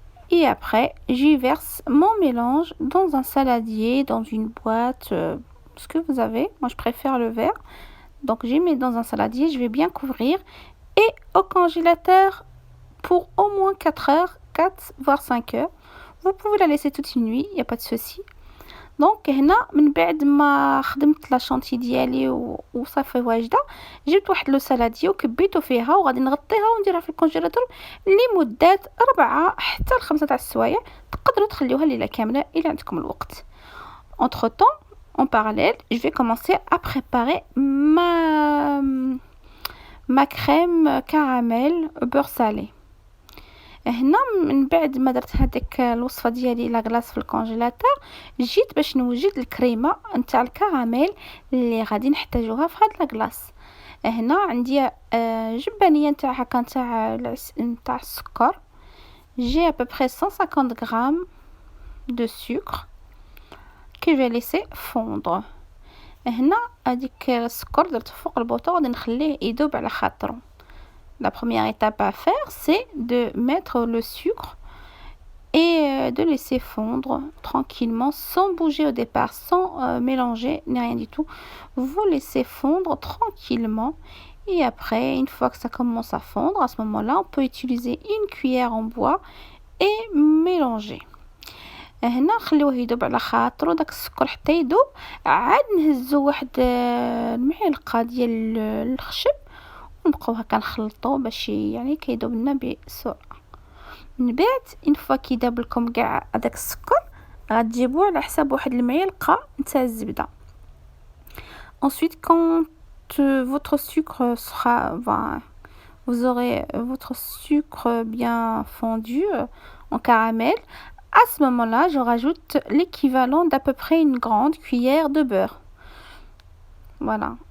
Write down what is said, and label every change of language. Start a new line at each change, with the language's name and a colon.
French: Et après, j'y verse mon mélange dans un saladier, dans une boîte, ce que vous avez. Moi, je préfère le verre. Donc, j'y mets dans un saladier, je vais bien couvrir. Et au congélateur pour au moins 4 heures, 4 voire 5 heures. Vous pouvez la laisser toute une nuit, il n'y a pas de souci.
Arabic: Donc هنا من بعد ما خدمت لا شونتي ديالي وصافي واجده، جبت واحد لو سالادي وكبيته فيها وغادي نغطيها ونديرها في الكونجيلاتور لمده 4 حتى 5 تاع السوايع. تقدروا تخليوها ليله كامله الى عندكم الوقت.
French: Entre temps, en parallèle, je vais commencer à préparer ma crème caramel beurre salé.
Arabic: هنا من بعد ما درت هذيك الوصفه ديالي لاكلاص في الكونجيلاتور، جيت باش نوجد الكريمه نتاع الكراميل اللي غادي نحتاجوها في هاد لاكلاص. هنا عندي جبانيه نتاع هكا نتاع السكر.
French: j'ai à peu près 150 grammes de sucre que je vais laisser fondre.
Arabic: هنا هذيك السكر درت فوق البوطه غادي نخليه يذوب على خاطره.
French: La première étape à faire, c'est de mettre le sucre et de laisser fondre tranquillement, sans bouger au départ, sans mélanger, ni rien du tout. Vous laissez fondre tranquillement. Et après, une fois que ça commence à fondre, à ce moment-là, on peut utiliser une cuillère en bois et mélanger.
Arabic: هنا نخليوه يذوب على خاطرو داك السكر حتى يذوب. عاد نهزو واحد المعلقه ديال الخشب ونبقاو هكا نخلطو باش يعني كيذوب لنا بسرعه. من بعد اون فوا كي داب لكم كاع هذاك السكر غتجيبوه على حساب واحد المعلقه نتاع الزبده.
French: ensuite quand votre sucre sera vous aurez votre sucre bien fondu en caramel. À ce moment-là, je rajoute l'équivalent d'à peu près une grande cuillère de beurre. Voilà.